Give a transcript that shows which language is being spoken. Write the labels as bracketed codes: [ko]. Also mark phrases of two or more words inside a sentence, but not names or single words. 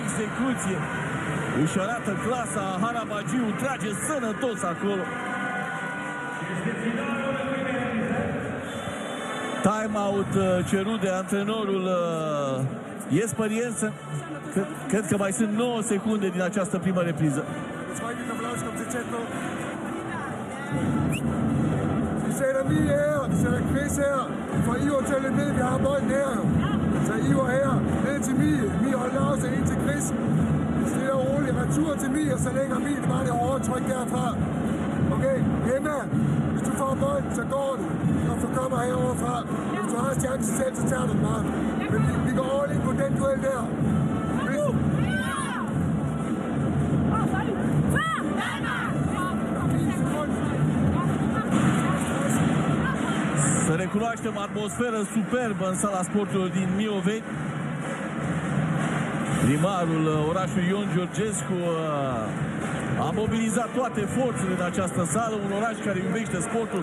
[ro] execuție. Își arată clasa, Harabagiu trage sănătos acolo. Time-out cerut de antrenorul Jesper Jensen. Cred că mai sunt 9 secunde din această primă repriză. [da] Vi sætter mig her, vi sætter Chris her. For Ivar til lidt ned, vi har bolden her. Så Ivar her, ned til Mie. Mie holder afstand ind til Chris. Stille og roligt, retur til Mie, og så lægger Mie bare det hårde tryk derfra. Okay, Emma, hvis du får bolden, så går du. Og så kommer heroverfra. Hvis du har chancen selv, så tager du den bare. Men vi går [en] all in [da] på den duel der. Chris. [ro] Să recunoaștem atmosferă superbă în sala sporturilor din Mioveni. Primarul orașului Ion Georgescu a mobilizat toate forțele în această sală, un oraș care iubește sportul.